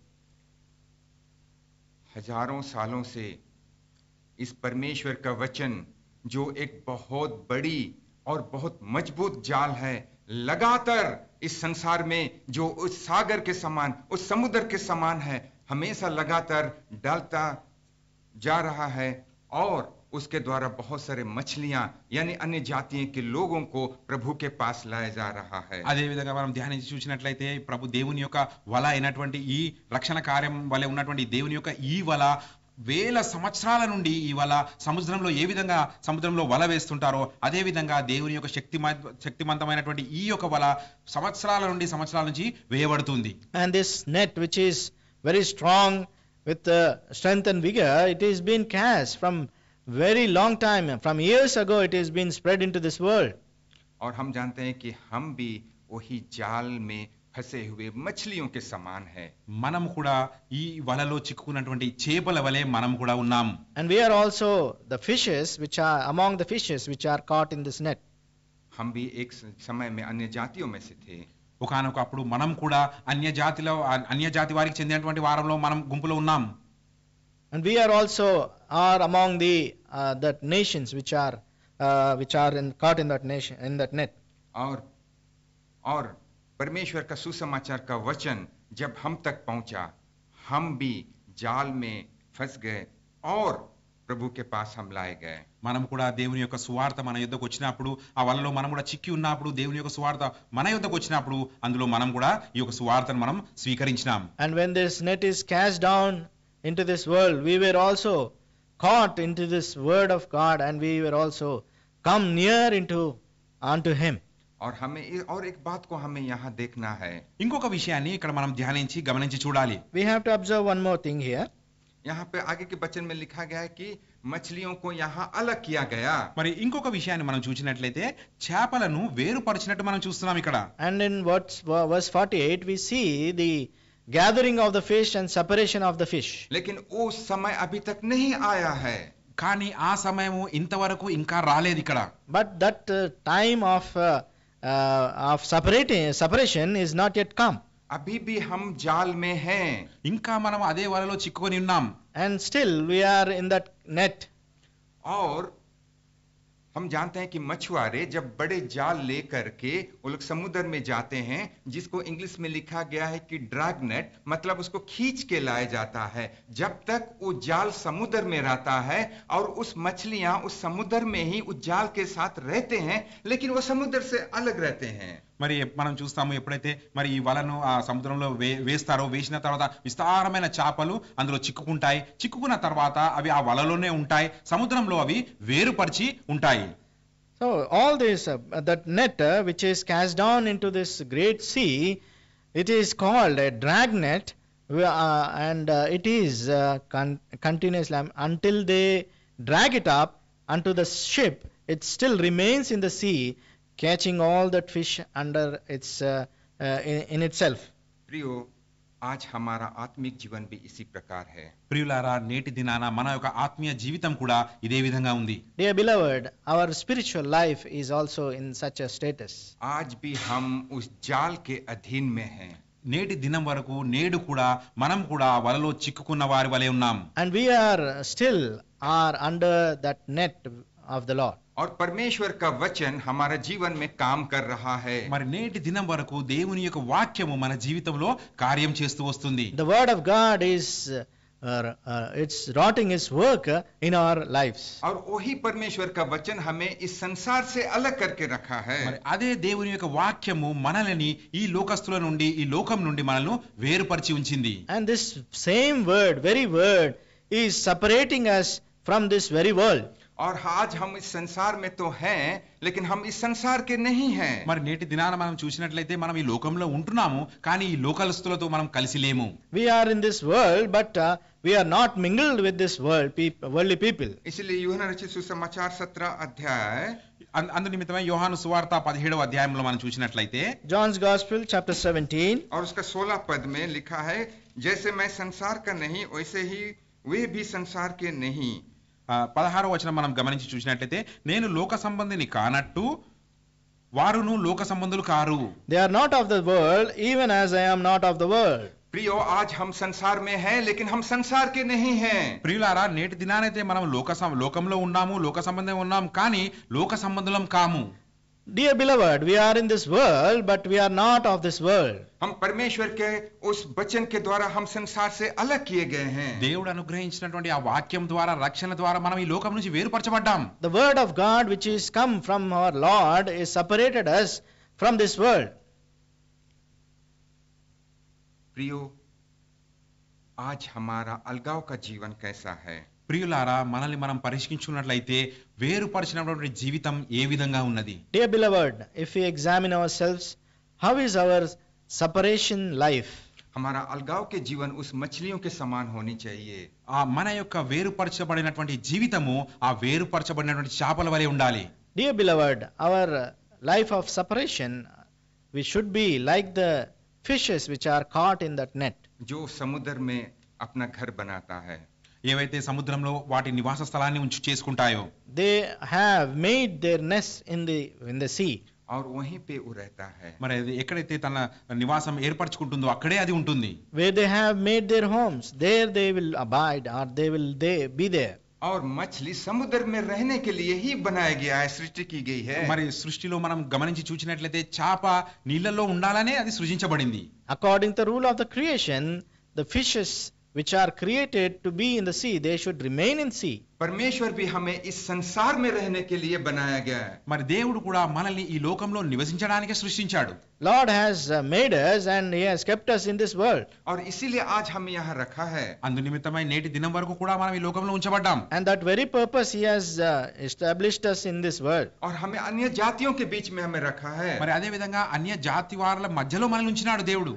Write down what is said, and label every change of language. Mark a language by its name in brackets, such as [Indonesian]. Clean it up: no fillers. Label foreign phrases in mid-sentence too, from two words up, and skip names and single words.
[Hindi] हजारों सालों से इस परमेश्वर का वचन जो एक बहुत बड़ी और बहुत मजबूत जाल है, लगातार इस संसार में जो उस सागर के समान, उस समुद्र के समान है, हमेशा लगातार डालता जा रहा है और उसके द्वारा बहुत सारे मछलियां यानी अन्य जातियों के लोगों को प्रभु के पास लाया जा रहा है. [Telugu] అదే విధంగా మనం ధ్యానించి చూసినట్లయితే ప్రభు దేవుని యొక్క వల అయినటువంటి ఈ రక్షణ కార్యం వలె ఉన్నటువంటి దేవుని యొక్క ఈ వల వేల సంవత్సరాల నుండి ఈ వల సముద్రంలో ఏ విధంగా సముద్రంలో వల వేస్తుంటారో అదే విధంగా దేవుని యొక్క శక్తిమంతమైనటువంటి ఈ యొక్క వల సంవత్సరాల నుంచి వేయబడుతుంది. [English] And this net, which is very strong with strength and vigor, it is been cast from very long time, from years ago it has been spread into this world. [Hindi] और हम जानते हैं कि हम भी वही जाल में फंसे हुए मछलियों के समान है. [Telugu] మనం కూడా ఈ వలలో చిక్కుకున్నటువంటి చేపల వలె మనం కూడా ఉన్నాం. [English] And we are also the fishes which are among the fishes which are caught in this net. [Hindi] हम भी एक समय में अन्य जातियों में से थे. [Telugu] ఒకానొకప్పుడు మనం కూడా అన్య జాతి వారికి చెందినటువంటి వారంలో మనం గుంపులో ఉన్నాం. [English] And we are also among the that nations which are caught in that nation, in that net. [Hindi] और परमेश्वर का सुसमाचार का वचन जब हम तक पहुंचा, हम भी जाल में फंस गए और प्रभु के पास हम लाए गए. [Telugu] మనం కూడా దేవుని యొక్క సువార్త మన యొద్దకు వచ్చినప్పుడు ఆ వలలో మనం కూడా చిక్కి ఉన్నప్పుడు దేవుని యొక్క సువార్త మన యొద్దకు వచ్చినప్పుడు అందులో మనం కూడా ఈ యొక్క సువార్తను మనం స్వీకరించినాం. [English] And when this net is cast down into this world, we were also caught into this word of God, and we were also come near unto him. [Hindi] और एक बात को हमें यहाँ देखना है. [Telugu] ఇంకొక విషయాన్ని ఇక్కడ మనం ధ్యానించి గమనించి చూడాలి. [English] We have to observe one more thing here. [Hindi] यहाँ पे आगे के वचन में लिखा गया है कि मछलियों को यहाँ अलग किया गया. [Telugu] మరి ఇంకొక విషయాన్ని మనం చూసినట్లయితే చేపలను వేరుపరిచినట్టు మనం చూస్తున్నాం ఇక్కడ. [English] And in verse 48 we see the gathering of the fish and separation of the fish. [Hindi] लेकिन वो समय अभी तक नहीं आया है. [Telugu] కానీ ఆ సమయము ఇంతవరకు ఇంకా రాలేదు ఇక్కడ. [English] But that time of separation is not yet come. [Hindi] अभी भी हम जाल में हैं. [Telugu] ఇంకా మనం అదే వలలో చిక్కుకొని ఉన్నాం. [English] And still we are in that net. [Hindi] और हम जानते हैं कि मछुआरे जब बड़े जाल लेकर के वो लोग समुद्र में जाते हैं, जिसको इंग्लिश में लिखा गया है कि [English] drag net, [Hindi] मतलब उसको खींच के लाया जाता है. जब तक वो जाल समुद्र में रहता है और उस मछलियां उस समुद्र में ही उस जाल के साथ रहते हैं, लेकिन वो समुद्र से अलग रहते हैं. [Telugu] మరి మనం చూస్తాము ఎప్పుడైతే మరి ఈ వలను ఆ సముద్రంలో వేస్తారో వేసిన తర్వాత విస్తారమైన చేపలు అందులో చిక్కుకుంటాయి. చిక్కుకున్న తర్వాత అవి ఆ వలలోనే ఉంటాయి, సముద్రంలో అవి వేరుపరిచి ఉంటాయి. [English] So So all this, that net which is cast down into this great sea, it is called a drag net, and it is continuously until they drag it up unto the ship. It still remains in the sea, catching all that fish under its in itself. [Hindi] प्रियो, आज हमारा आत्मिक जीवन भी इसी प्रकार है. [Telugu] ప్రియులారా, నేటి దినాన మన యొక్క ఆత్మీయ జీవితం కూడా ఇదే విధంగా ఉంది. [English] Dear beloved, our spiritual life is also in such a status. [Hindi] आज भी हम उस जाल के अधीन में हैं. [Telugu] నేటి దినం వరకు నేడు కూడా మనం కూడా వలలో చిక్కుకున్న వారి వలె ఉన్నాం. [English] And we are still under that net of the Lord. [Hindi] और परमेश्वर का वचन हमारा जीवन में काम कर रहा है. [Telugu] మరి నేటి దినం వరకు దేవుని యొక్క వాక్యము మన జీవితంలో కార్యం చేస్తూ వస్తుంది. [English] The word of God is it's rotting its work in our lives. [Hindi] और वही परमेश्वर का वचन हमें इस संसार से अलग करके रखा है. [Telugu] మరి అదే దేవుని యొక్క వాక్యము మనల్ని ఈ లోకస్తుల నుండి, ఈ లోకం నుండి మనల్ని వేరుపరిచి ఉంచింది. [English] And this same word, very word, is separating us from this very world. [Hindi] और आज हम इस संसार में तो हैं, लेकिन हम इस संसार के नहीं हैं. [Telugu] మరి నేటి దినాన మనం చూసినట్లయితే మనం ఈ లోకంలో ఉంటున్నాము, కానీ ఈ లోకస్తులతో మనం కలిసి లేము. [English] We are in this world, but we are not mingled with this worldly people. [Hindi] इसलिए यूहन्ना रचित सुसमाचार 17 अध्याय [Telugu] అందు నిమిత్తమై యోహాను సువార్త 17వ అధ్యాయంలో మనం చూసినట్లయితే [English] John's Gospel chapter 17 [Hindi] और उसका 16 पद में लिखा है, जैसे मैं संसार का नहीं वैसे ही वे भी संसार के नहीं. [Telugu] 16వ వచనం మనం గమనించి చూసినట్లయితే, నేను లోక సంబంధిని కానట్టు వారును లోక సంబంధులు కారు. [English] They are not of the world, even as I am not of the world. [Hindi] प्रियो, आज हम संसार में हैं, लेकिन हम संसार के नहीं हैं. [Telugu] ప్రియులారా, నేటి దినానైతే మనం లోకంలో ఉన్నాము, లోక సంబంధం ఉన్నాం, కానీ లోక సంబంధులం కాము. [English] Dear beloved, we are in this world, but we are not of this world. [Hindi] हम परमेश्वर के उस वचन के द्वारा हम संसार से अलग किए गए हैं. [Telugu] దేవుడు అనుగ్రహించినటువంటి ఆ వాక్యం ద్వారా, రక్షణ ద్వారా మనం ఈ లోకం నుంచి వేరుపరచబడ్డాం. [English] The word of God which is come from our Lord is separated us from this world. [Hindi] प्रियो, आज हमारा अलगाव का जीवन कैसा है? [Telugu] ప్రియులారా, మనల్ని మనం పరిశీలించుకున్నట్లయితే వేరుపరిచినటువంటి జీవితం ఏ విధంగా ఉన్నది? [English] Dear beloved, if we examine ourselves, how is our separation life? [Hindi] हमारा अलगाव के जीवन उस मछलियों के समान होनी चाहिए. [Telugu] ఆ మన యొక్క వేరుపరచబడినటువంటి జీవితము ఆ వేరుపరచబడినటువంటి చేపల వలె ఉండాలి. [English] Dear beloved, our life of separation, we should be like the fishes which are caught in that net. [Hindi] जो समुद्र में अपना घर बनाता है. [Telugu] ఏవైతే సముద్రంలో వాటి నివాస స్థలాన్ని చేసుకుంటాయో, [English] They have made their nest in the sea. [Hindi] और वहीं पे वो रहता है. [Telugu] మరి అది ఎక్కడైతే తన నివాసం ఏర్పరచుకుంటుందో అక్కడే అది ఉంటుంది. [English] Where they have made their homes, there they will abide, or they will be there. [Hindi] और मछली समुद्र में रहने के लिए ही बनाया गया है, सृष्टि की गई है. [Telugu] మరి సృష్టిలో మనం గమనించి చూసినట్లయితే చేప నీళ్ళలో ఉండాలనే అది సృజించబడింది. [English] According to the rule of the creation, the fishes which are created to be in the sea, they should remain in sea. [Hindi] परमेश्वर भी हमें इस संसार में रहने के लिए बनाया गया है. [Telugu] మరి దేవుడు కూడా మనల్ని ఈ లోకంలో నివసించడానికి సృష్టించాడు. [English] Lord has made us and he has kept us in this world. [Hindi] और इसीलिए आज हमें यहाँ रखा है. [Telugu] అందు నిమిత్తమై నేటి దినం వరకు కూడా మనం ఈ లోకంలో ఉంచబడ్డాం. [English] And that very purpose he has established us in this world. [Hindi] और हमें अन्य जातियों के बीच में हमें रखा है. [Telugu] మరి అదే విధంగా అన్య జాతి వారుల మధ్యలో మనల్ని ఉంచినాడు దేవుడు.